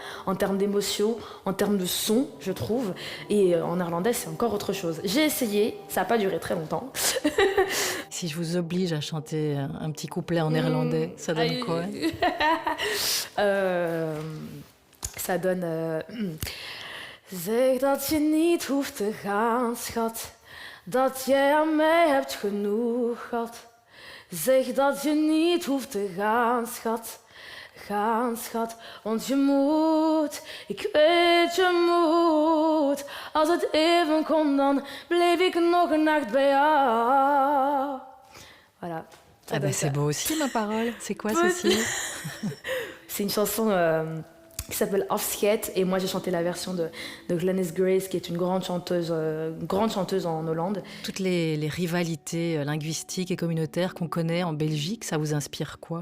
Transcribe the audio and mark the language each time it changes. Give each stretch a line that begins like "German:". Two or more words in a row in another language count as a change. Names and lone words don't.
French: En termes d'émotion, en termes de son, je trouve. Et en néerlandais, c'est encore autre chose. J'ai essayé, ça n'a pas duré très longtemps. Si je vous oblige à chanter un petit couplet en néerlandais, ça donne quoi? Ça donne...
Dutch: Zeg dat je niet hoeft te gaan, schat. Dat jij aan mij hebt genoeg gehad. Zeg dat je niet hoeft te gaan, schat. Gaan, schat, want je moet. Ik weet je moet. Als het even komt, dan bleef ik nog een nacht bij jou.
French: Voilà. Ah bah c'est beau aussi, ma parole. C'est quoi, Cécile? C'est une chanson qui s'appelle Afscheid, et moi j'ai chanté la version de Glennis Grace, qui est une grande chanteuse en Hollande. Toutes les rivalités linguistiques et communautaires qu'on connaît en Belgique, ça vous inspire quoi?